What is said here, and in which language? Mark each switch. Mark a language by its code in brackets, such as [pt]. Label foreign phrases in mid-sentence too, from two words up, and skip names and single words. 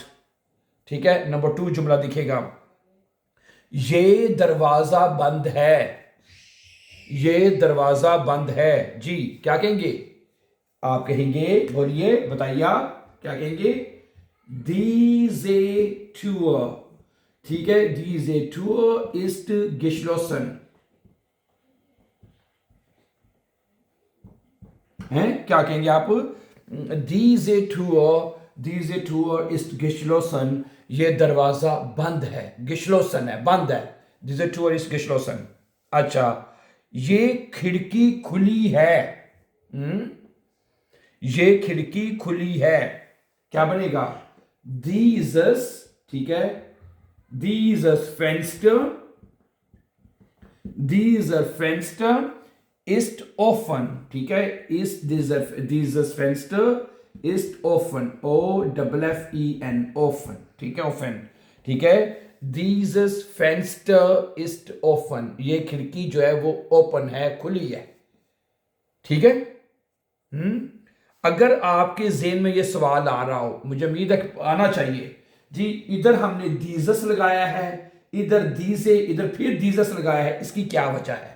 [hi] ठीक है, नंबर 2 जुमला दिखेगा, ये दरवाजा बंद है, ये दरवाजा बंद है जी। क्या कहेंगे? आप कहेंगे, बोलिए बताइए आप क्या कहेंगे? [de] diese Tür, [hi] ठीक है, [de] diese Tür ist geschlossen [hi] है। क्या कहेंगे आप? [de] diese Tür, diese Tür ist geschlossen, [hi] ये दरवाजा बंद है, geschlossen है, बंद है। [de] diese Tür ist geschlossen। [hi] अच्छा, ये खिड़की खुली है, ये खिड़की खुली है। क्या बनेगा? Dieses, ठीक है, [de] dieses Fenster, dieser Fenster ist offen, [hi] ठीक है, [de] ist dieses Fenster ist offen, O-F-F-E-N, offen, [hi] ठीक है, offen, ठीक है। [de] dieses Fenster ist offen, [hi] ये खिड़की जो है वो ओपन है, खुली है। ठीक है। अगर आपके ज़हन में ये सवाल आ रहा हो, मुझे उम्मीद है आना चाहिए जी, इधर हमने दीजस लगाया है, इधर दीजे, इधर फिर दीजस लगाया है, इसकी क्या वजह है?